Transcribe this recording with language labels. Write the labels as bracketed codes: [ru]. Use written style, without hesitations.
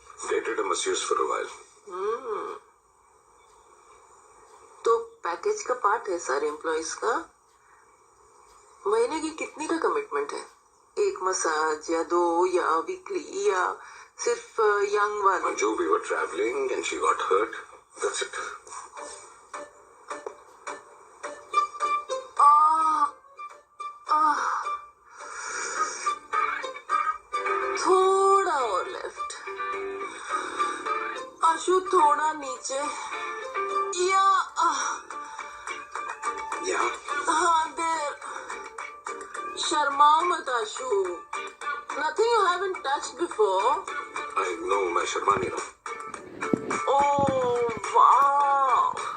[en] Dated a masseuse for a while. [hi] तो package का part है सारे एम्प्लॉइज का। महीने की कितनी का कमिटमेंट है? एक मसाज या दो या वीकली या सिर्फ यंग वाले? [en] Manju, we were traveling and she got hurt. That's it. [hi] थोड़ा और लेफ्ट, आशु थोड़ा नीचे, या यहाँ हाँ देर। शर्माओ मत [en] Ashu, nothing you haven't touched before. I know, [hi] मैं शर्मा नहीं रहा। [en] Oh wow!